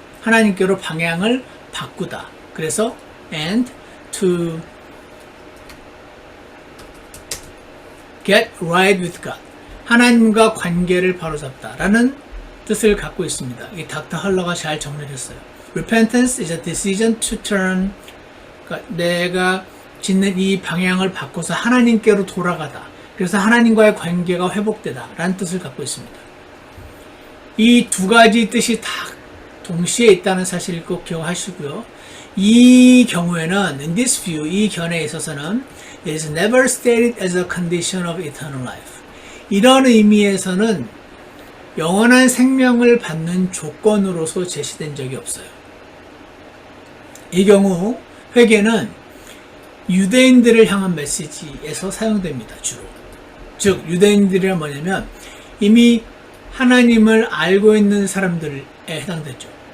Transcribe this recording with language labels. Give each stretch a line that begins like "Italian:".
Korean: 하나님께로 방향을 바꾸다. 그래서
English: and to get right with God.
Korean: 하나님과 관계를 바로잡다 라는 뜻을 갖고 있습니다. 이 닥터 할러가 잘 정리를 했어요.
English: Repentance is a decision to turn.
Korean: 그러니까 내가 짓는 이 방향을 바꿔서 하나님께로 돌아가다. 그래서 하나님과의 관계가 회복되다 라는 뜻을 갖고 있습니다. 이 두 가지 뜻이 다 동시에 있다는 사실을 꼭 기억하시고요. 이 경우에는
English: in this view,
Korean: 이 견해에 있어서는
English: it is never stated as a condition of eternal life.
Korean: 이런 의미에서는 영원한 생명을 받는 조건으로서 제시된 적이 없어요. 이 경우 회개는 유대인들을 향한 메시지에서 사용됩니다. 주로. 즉 유대인들이란 뭐냐면 이미 하나님을 알고 있는 사람들에 해당되죠.